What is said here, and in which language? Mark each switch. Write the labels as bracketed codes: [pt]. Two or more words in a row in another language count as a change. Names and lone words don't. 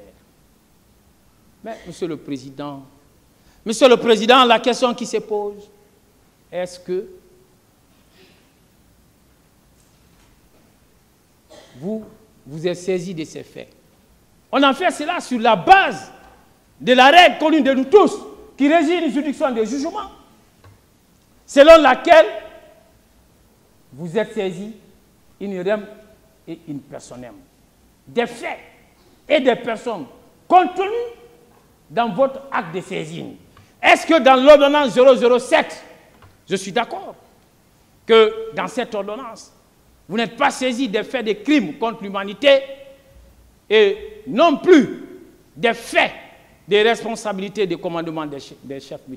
[fr] Mais, Monsieur le Président, la question qui se pose, est-ce que vous êtes saisi de ces faits? On a fait cela sur la base de la règle connue de nous tous, qui régit une juridiction de jugement, selon laquelle vous êtes saisi [la] in rem et in personam [fr] des faits et des personnes contenues dans votre acte de saisine. Est-ce que dans l'ordonnance 007, je suis d'accord que dans cette ordonnance, vous n'êtes pas saisi des faits de crimes contre l'humanité et non plus des faits des responsabilités des commandements des chefs militaires.